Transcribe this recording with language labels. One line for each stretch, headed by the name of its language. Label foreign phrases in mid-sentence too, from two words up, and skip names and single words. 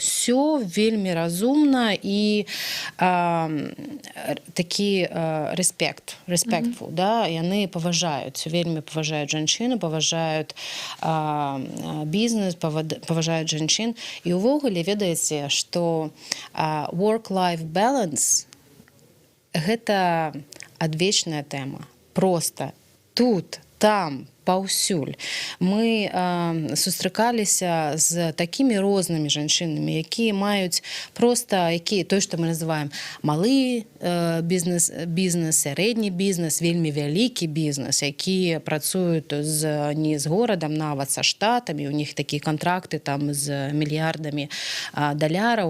Belarusian: Все вельмі разумна і такі respectful, да? Яны паважаюць, вельмі паважаюць жанчыну, паважаюць бізнес, паважаюць жанчын. І увогуле, ведаеце, што
English: work-life balance
Belarusian: гэта адвечная тэма. Просто тут, там, паўсюль. Мы сустракаліся з такімі рознымі жанчынамі, якія маюць проста, той, што мы называем малы бізнес, сярэдні бізнес, вельмі вялікі бізнес, якія працуюць не з горадам, нават са штатамі, у них такія кантракты там з мільярдамі даляраў.